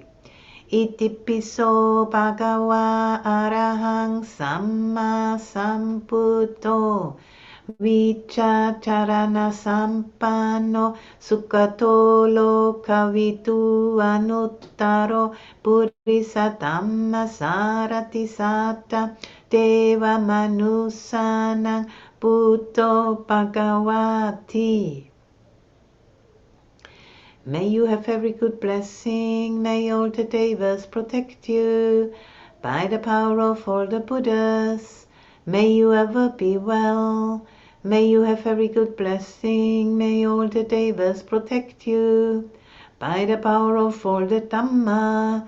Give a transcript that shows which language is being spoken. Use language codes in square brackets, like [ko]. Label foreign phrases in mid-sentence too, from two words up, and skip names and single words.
[pi] Itipiso bhagava arahang samma sambuddho vichacharana sampanno sukhato lokavidu anuttaro purisatamma sarati satta deva manusanang buddho bhagavati. [en] May you have every good blessing. May all the devas protect you by the power of all the Buddhas. May you ever be well. May you have every good blessing. May all the devas protect you by the power of all the Dhamma.